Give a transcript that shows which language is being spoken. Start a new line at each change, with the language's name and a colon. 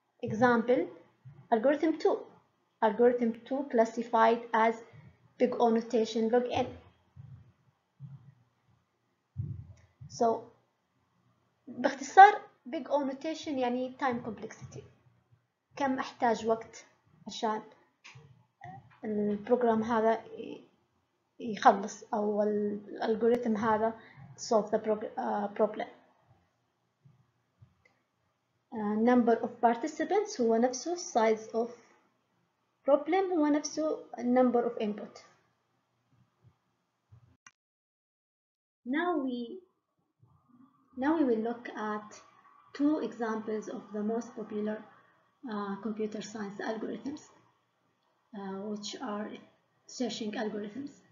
English: Example, algorithm 2. Algorithm 2 classified as big O notation log n. So
Arabic: باختصار
English: big O notation
Arabic: يعني
English: time complexity.
Arabic: كم أحتاج وقت عشان البروجرام هذا يخلص أو الالجوريثم هذا
English: solve the problem. Number of participants
Arabic: هو نفسه
English: size of problem هو نفسه number of input. Now we will look at two examples of the most popular computer science algorithms, which are searching algorithms.